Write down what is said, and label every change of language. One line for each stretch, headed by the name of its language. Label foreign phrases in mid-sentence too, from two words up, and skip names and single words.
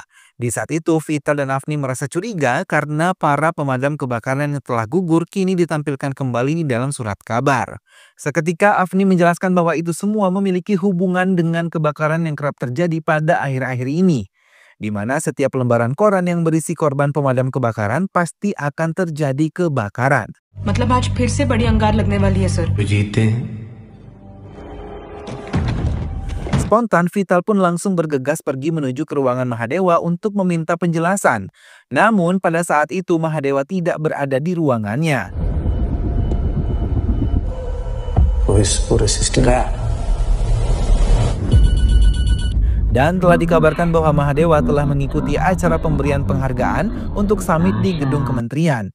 Indonesian: Di saat itu, Vital dan Afni merasa curiga karena para pemadam kebakaran yang telah gugur kini ditampilkan kembali di dalam surat kabar. Seketika Afni menjelaskan bahwa itu semua memiliki hubungan dengan kebakaran yang kerap terjadi pada akhir-akhir ini, di mana setiap lembaran koran yang berisi korban pemadam kebakaran pasti akan terjadi kebakaran.
Hindi: मतलब आज फिर से बड़ी अंगार लगने वाली है सर.
Indonesian: Spontan, Vital pun langsung bergegas pergi menuju ke ruangan Mahadewa untuk meminta penjelasan. Namun pada saat itu Mahadewa tidak berada di ruangannya. Dan telah dikabarkan bahwa Mahadewa telah mengikuti acara pemberian penghargaan untuk summit di gedung kementerian.